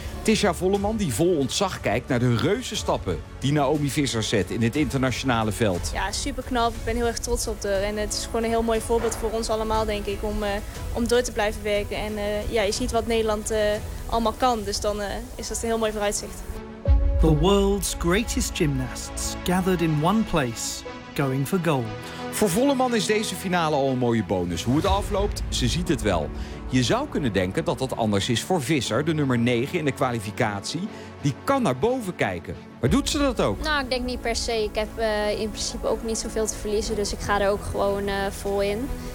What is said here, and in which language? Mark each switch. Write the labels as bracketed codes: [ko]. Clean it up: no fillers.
[nl] Tisha Volleman die vol ontzag kijkt naar de reuze stappen die Naomi Visser zet in het internationale veld. Ja, super knap. Ik ben heel erg trots op haar. En het is gewoon een heel mooi voorbeeld voor ons allemaal, denk ik, om door te blijven werken. En je ziet wat Nederland allemaal kan. Dus dan is dat een heel mooi vooruitzicht. [en] The world's greatest gymnasts gathered in one place, going for gold. [nl] Voor Volleman is deze finale al een mooie bonus. Hoe het afloopt, ze ziet het wel. Je zou kunnen denken dat dat anders is voor Visser, de nummer 9 in de kwalificatie. Die kan naar boven kijken. Maar doet ze dat ook? Nou, ik denk niet per se. Ik heb in principe ook niet zoveel te verliezen. Dus ik ga er ook gewoon vol in.